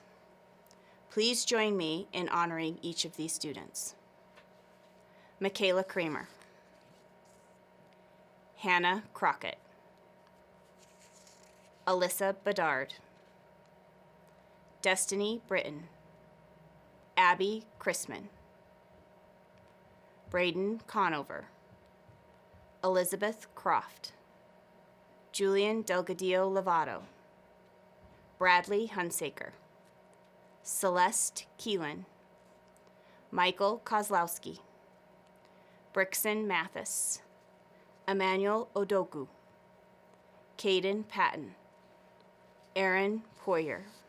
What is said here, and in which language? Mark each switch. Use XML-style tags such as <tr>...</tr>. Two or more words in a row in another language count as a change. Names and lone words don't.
<en>Please join me in honoring each of these students. Michaela Kramer, Hannah Crockett, Alyssa Bedard, Destiny Britton, Abby Christman, Braden Conover, Elizabeth Croft, Julian Delgadillo Lovato, Bradley Hunsaker, Celeste Keelan, Michael Kozlowski, Brixon Mathis, Emmanuel Odoku, Caden Patton, Aaron Poyer,</en>